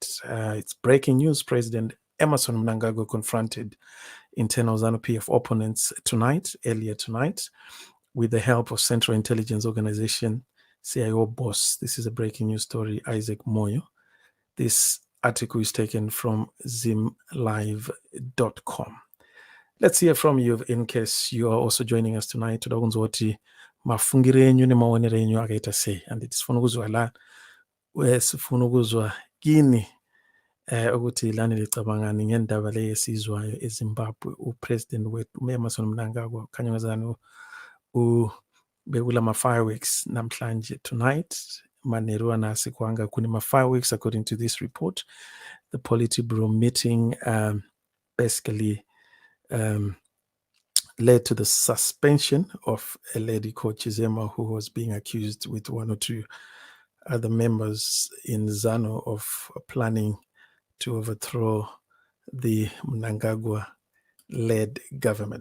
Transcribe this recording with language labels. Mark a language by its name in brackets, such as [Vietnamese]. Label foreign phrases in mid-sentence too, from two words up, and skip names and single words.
[English] It's breaking news. President Emerson Mnangagwa confronted internal ZANU-PF opponents earlier tonight, with the help of Central Intelligence Organization CIO boss. This is a breaking news story, Isaac Moyo. This article is taken from zimlive.com. Let's hear from you in case you are also joining us tonight. [Shona] Toda kunzwa kuti mafungiro enyu nemaonero enyu akaita sei, [North Ndebele] and [Shona] tifuna kuzwa [North Ndebele] la sifuna kuzwa kini ukuthi lani licabangani ngendaba le esizwayo eZimbabwe. Upresident wethu uEmmerson Mnangagwa khanya ngazani bekula ma-fireworks namhlanje tonight. [Shona] Manero anasi kwanga kuni ma-fireworks [English] according to this report. The Politburo meeting basically led to the suspension of a lady called Chizema, who was being accused with one or two other members in ZANU of planning to overthrow the Mnangagwa-led government.